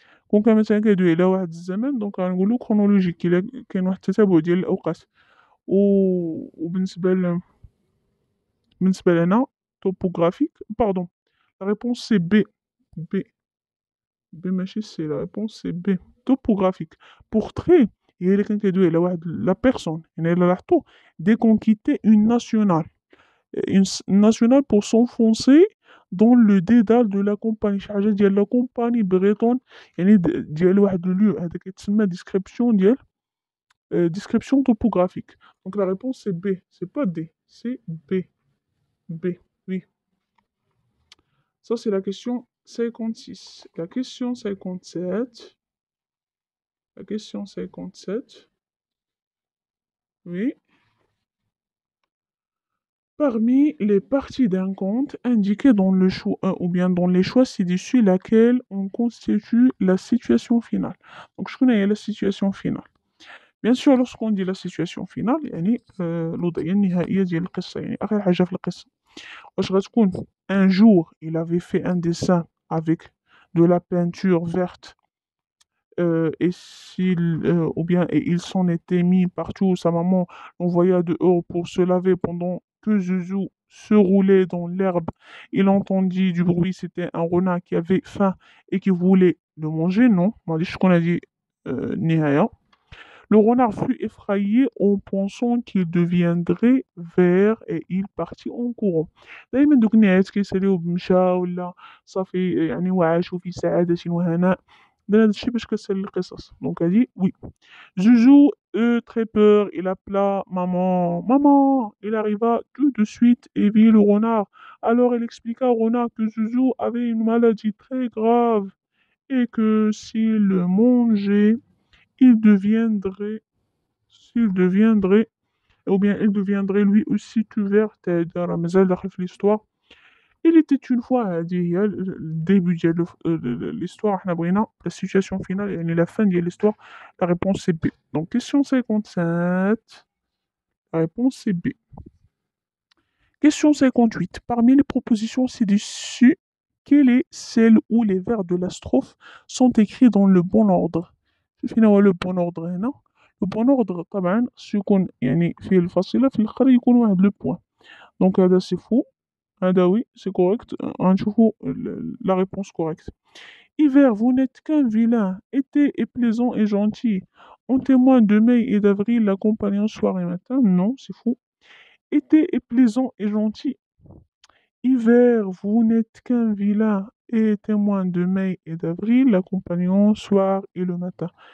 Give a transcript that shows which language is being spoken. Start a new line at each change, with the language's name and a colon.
Arabic: كون كان مثلا كيدوي على واحد الزمن دونك غنقولو chronologique إلا كاين واحد التتابع ديال الأوقات.
French: وبالنسبة لهنا topographique, pardon, la réponse c'est B. B ماشي C, la réponse c'est B. Topographique.
Arabic: Portrait هي اللي كان كيدوي على واحد لا بيرسون، يعني إلا لاحظتو dès qu'on quittait une nationale pour s'enfoncer dans le dédale de la compagnie، شي حاجة ديال لا compagnie bretonne، يعني ديال واحد لو هذا كيتسمى description topographique.
French: Donc la réponse c'est B, c'est pas D, c'est B. Oui. Ça c'est la question 56. La question 57. Oui. Parmi les parties d'un conte indiquées dans le choix ou bien dans les choix ci-dessus, laquelle on constitue la situation finale. Donc je connais la situation finale. Bien sûr lorsqu'on dit la situation finale يعني الوضعية النهائية ديال القصة يعني آخر حاجة في القصة واش غتكون un jour il avait fait un dessin avec de la peinture verte ou bien et il s'en était mis partout. Sa maman l'envoya dehors pour se laver pendant que Zouzou se roulait dans l'herbe. Il entendit du bruit, c'était un renard qui avait faim et qui voulait le manger.
Arabic: Non, معليش شكون هادي النهاية.
French: Le renard fut effrayé en pensant qu'il deviendrait vert et il partit en courant.
Arabic: دايما دوك النهايات كيساليو بمشى ولا صافي يعني وعاشوا في سعادة وهناء. داير هادشي باش كتسالي القصص دونك هادي وي.
French: Joujou eut très peur, il appela maman. Maman! Il arriva tout de suite et vit le renard. Alors il expliqua au renard que Joujou avait une maladie très grave et que s'il le mangeait, il deviendrait, s'il deviendrait, ou bien il deviendrait lui aussi tout vert.
Arabic: C'est-à-dire, مازال داخل في l'histoire. Il était une fois, هذه هي الديبي ديال l'histoire.
French: حنا بغينا la situation finale يعني la fin ديال l'histoire. La réponse c'est B. Donc question 57, la réponse c'est B. Question 58. Parmi les propositions ci-dessus, quelle est celle où les vers de la strophe sont écrits dans le bon ordre?
Arabic: شوف هنا هو le bon ordre هنا. Le bon ordre طبعا سيكون يعني فيه الفاصلة في الآخر يكون واحد لو بوان.
French: Donc هذا c'est faux. هذا oui, c'est correct. غنشوفو la réponse correcte. Hiver, vous n'êtes qu'un vilain. Été est plaisant et gentil. En témoin de mai et d'avril, l'accompagnant soir et matin. Non, c'est faux. Été est plaisant et gentil. Hiver, vous n'êtes qu'un vilain et témoin de mai et d'avril, l'accompagnant soir et le matin.